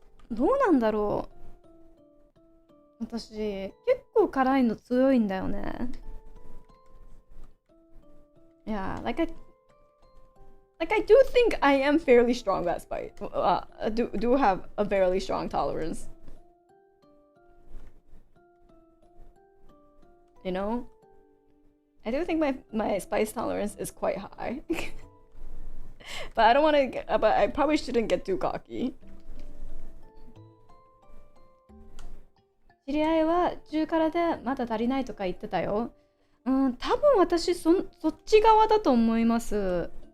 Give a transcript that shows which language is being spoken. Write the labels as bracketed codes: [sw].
[ja] どうなんだろう。私結構辛いの強いんだよね。 [en] Yeah, like I do think I am fairly strong at spice. Do have a fairly strong tolerance. You know, I do think my spice tolerance is quite high. But I don't want to. But I probably shouldn't get too cocky. [ja] 知り合いは10辛でまだ足りないとか言ってたよ。多分私そっち側だと思います。